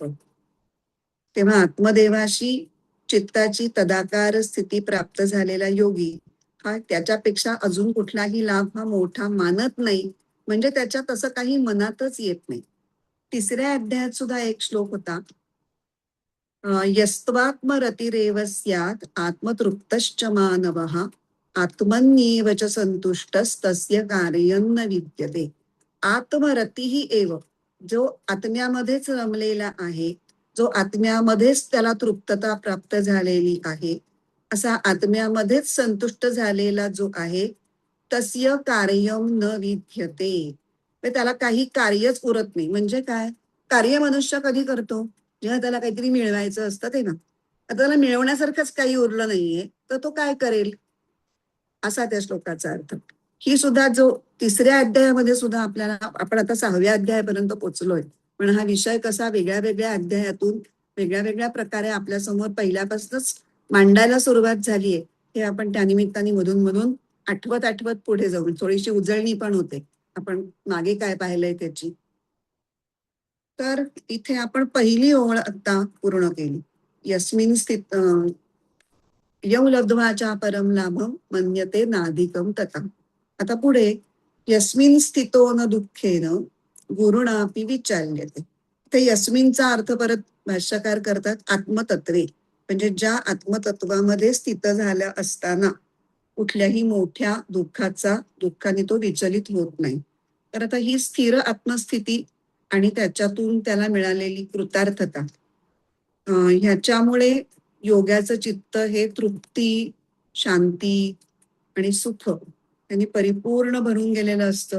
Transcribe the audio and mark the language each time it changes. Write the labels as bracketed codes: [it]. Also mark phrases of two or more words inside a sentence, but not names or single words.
[mr] तेव्हा आत्मदेवाशी चित्ताची तदाकार स्थिती प्राप्त झालेला योगी हा त्याच्यापेक्षा अजून कुठलाही लाभ हा मोठा मानत नाही, म्हणजे त्याच्या तसं काही मनातच येत नाही. तिसऱ्या अध्यायात सुद्धा एक श्लोक होता, [sa] यस्त्वात्मरतिरेव स्यात् आत्मतृप्तश्च मानवः, आत्मन्येव च संतुष्टस्तस्य कार्यं न विद्यते. आत्मरतिः एव, [mr] जो आत्म्यामध्येच रमलेला आहे, जो आत्म्यामध्येच त्याला तृप्तता प्राप्त झालेली आहे, असा आत्म्यामध्येच संतुष्ट झालेला जो आहे, [sa] तस्य कार्यं न विद्यते. [mr] त्याला काही कार्यच उरत नाही. म्हणजे काय, कार्य मनुष्य कधी करतो, जेव्हा त्याला काहीतरी मिळवायचं असतं ते ना. आता त्याला मिळवण्यासारखंच काही उरलं नाहीये, तर तो काय करेल, असा त्या श्लोकाचा अर्थ. ही सुद्धा जो तिसऱ्या अध्यायामध्ये सुद्धा आपल्याला, आपण आता 6व्या अध्यायापर्यंत पोहोचलोय, पण हा विषय कसा वेगळ्या वेगळ्या अध्यायातून वेगळ्या वेगळ्या प्रकारे आपल्या समोर पहिल्यापासूनच मांडायला सुरुवात झालीये, हे आपण त्या निमित्ताने मधून मधून आठवत आठवत पुढे जाऊन थोडीशी उजळणी पण होते आपण मागे काय पाहिलंय त्याची. तर इथे आपण पहिली ओळ आता पूर्ण केली. [sa] यस्मिन स्थित यौ लब्ध्वाचा परम लाभम मन्यते नाधिकम तथा. [mr] आता पुढे [sa] यस्मिन स्थितो न दुःखेन गुरुणापि विचार्यते. [mr] ते यस्मिनचा अर्थ परत भाष्यकार करतात आत्मतत्वे, म्हणजे ज्या आत्मतत्वामध्ये स्थित झाल्या असताना कुठल्याही मोठ्या दुःखाने तो विचलित होत नाही. तर आता ही स्थिर आत्मस्थिती आणि त्याच्यातून त्याला मिळालेली कृतार्थता, ह्याच्यामुळे योगाचं चित्त हे तृप्ती, शांती आणि सुख यांनी परिपूर्ण भरून गेलेलं असतं.